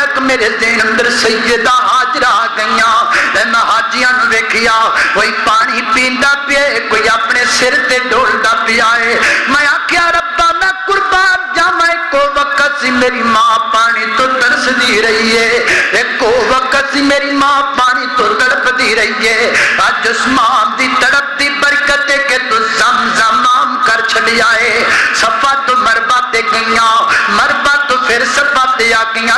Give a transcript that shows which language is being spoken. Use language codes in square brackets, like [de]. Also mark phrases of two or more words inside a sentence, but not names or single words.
[pa] میرے ذہن اندر سیدہ ہاجرہ آ گئیاں، میں حاجیاں نو ویکھیا کوئی پانی پیندا پیا کوئی اپنے سر تے ڈولدا پیا ہے۔ میں آکھیا ربا میں قربان جاواں، ایک وقت سی میری ماں پانی تو ترس دی رہی ہے، ایک وقت سی میری ماں پانی تو تڑپ دی رہی ہے، اج اس ماں دی تڑپ دی برکت ہے کہ تو زمزم عام کر چھڈیا ہے۔ صفا تو مربع تے گئیاں، مربع تو پھر صفا تے آ گئیاں۔